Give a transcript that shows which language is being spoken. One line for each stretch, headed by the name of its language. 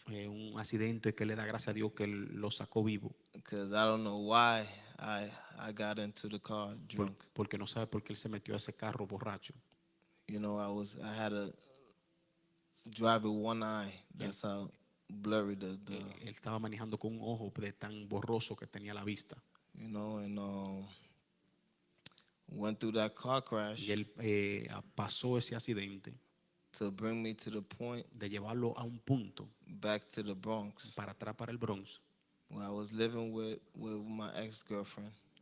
Spanish: un accidente que le da gracias a Dios que él lo sacó vivo,
English: Because I don't know why I got into the car drunk.
Spanish: porque no sabe por qué él se metió a ese carro borracho.
English: You know, I had to drive with one eye. That's how blurry
Spanish: Él estaba manejando con un ojo de tan borroso que tenía la vista.
English: you know, and went through that car crash
Spanish: Y él pasó ese accidente
English: to bring me to the point
Spanish: de llevarlo a un punto
English: back to the Bronx,
Spanish: para atrás, para el Bronx,
English: where I was living with my ex-girlfriend.